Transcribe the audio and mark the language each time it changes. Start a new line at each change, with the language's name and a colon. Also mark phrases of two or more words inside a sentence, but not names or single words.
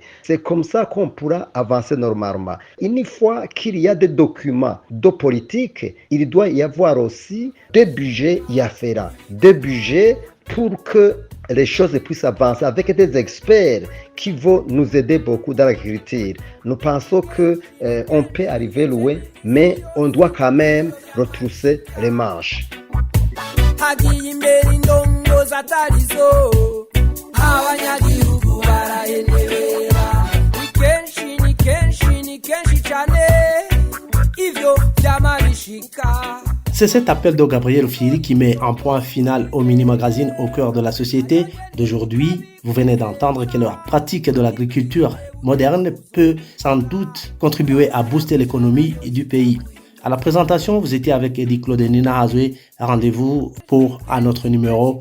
French: C'est comme ça qu'on pourra avancer normalement. Une fois qu'il y a des documents de politique, il doit y avoir aussi des budgets afférents, des budgets pour que les choses puissent avancer avec des experts qui vont nous aider beaucoup dans l'agriculture. Nous pensons qu'on peut arriver loin, mais on doit quand même retrousser les manches.
Rundi: atarizo abanyagihugu barahenebera ni kenshi cyane ivyo byamarishika.
French: C'est cet appel de Gabriel Firi qui met un point final au mini-magazine au cœur de la société d'aujourd'hui. Vous venez d'entendre que leur pratique de l'agriculture moderne peut sans doute contribuer à booster l'économie du pays. À la présentation, vous étiez avec Eddie Claude et Nina Hazoué. Rendez-vous pour un autre numéro.